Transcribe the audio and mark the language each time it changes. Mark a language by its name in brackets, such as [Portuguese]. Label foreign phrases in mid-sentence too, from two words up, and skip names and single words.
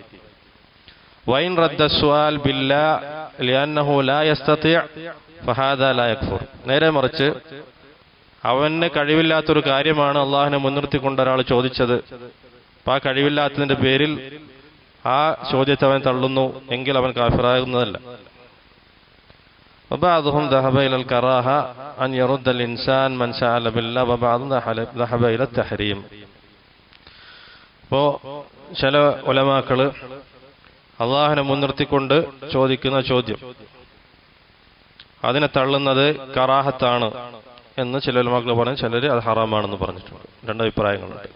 [Arabic] وإن رد السائل بالله لأنه لا يستطيع فهذا لا يكفر. [Malayalam] നേരെ മറിച്ച് അവന് കഴിവില്ലാത്തൊരു കാര്യമാണ് അള്ളാഹുവിനെ മുൻനിർത്തിക്കൊണ്ട് ഒരാൾ ചോദിച്ചത്. അപ്പൊ ആ കഴിവില്ലാത്തതിന്റെ പേരിൽ ആ ചോദ്യത്തെ അവൻ തള്ളുന്നു എങ്കിൽ അവൻ കാഫിറാകുന്നതല്ല. [Arabic] وبعضهم ذهب إلى الكراهة أن يرد الإنسان من سأل بالله وبعضهم ذهب إلى التحريم. [Malayalam] അപ്പോൾ ചില ഉലമാക്കള് അള്ളാഹുവിനെ മുൻനിർത്തിക്കൊണ്ട് ചോദിക്കുന്ന ചോദ്യം അതിനെ തള്ളുന്നത് കറാഹത്താണ് എന്ന് ചില ഉലമാക്കൾ പറഞ്ഞു, ചിലർ അത് ഹറാമാണെന്ന് പറഞ്ഞിട്ടുണ്ട്. രണ്ട് അഭിപ്രായങ്ങളുണ്ട്.